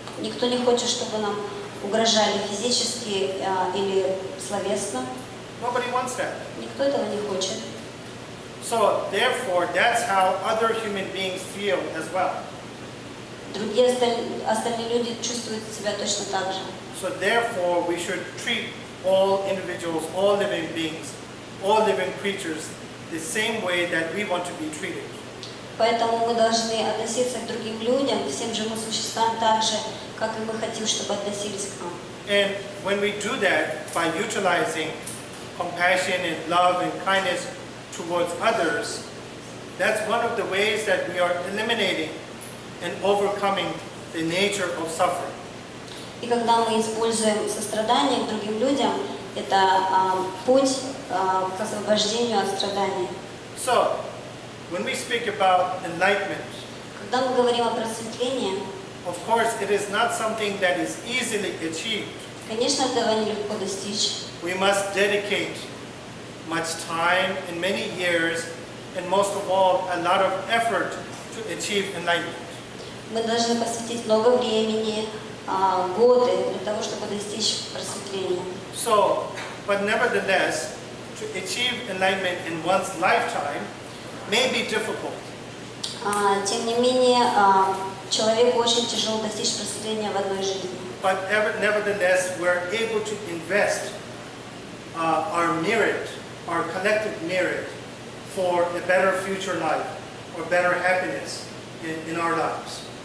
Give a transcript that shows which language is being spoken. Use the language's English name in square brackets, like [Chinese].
[Russian] Никто не хочет, чтобы нам угрожали физически или словесно. [English] Nobody wants that. [Russian] Никто этого не хочет. [English] So therefore, that's how other human beings feel as well. [Russian] Другие остальные люди чувствуют себя точно так же. [English] So therefore, we should treat all individuals, all living beings, all living creatures the same way that we want to be treated. [Russian] Поэтому мы должны относиться к другим людям, к всем живым существам так же, как и мы хотим, чтобы относились к нам. [English] And when we do that by utilizing compassion and love and kindness towards others, that's one of the ways that we are eliminating and overcoming the nature of suffering. [Russian] И когда мы используем сострадание к другим людям, это путь к освобождению от страданий. [English] So, when we speak about enlightenment, [Russian] Когда мы говорим о просветлении, [English] of course, it is not something that is easily achieved. [Russian] конечно, этого нелегко достичь. [English] We must dedicate much time and many years, and most of all, a lot of effort to achieve enlightenment. [Russian] Мы должны посвятить много времени, годы для того, чтобы достичь просветления. [English] So, but nevertheless, to achieve enlightenment in one's lifetime may be difficult. [Russian] Тем не менее, человеку очень тяжело достичь просветления в одной жизни. [English] But nevertheless, we're able to invest our merit, our collective merit, for a better future life or better happiness in our lives.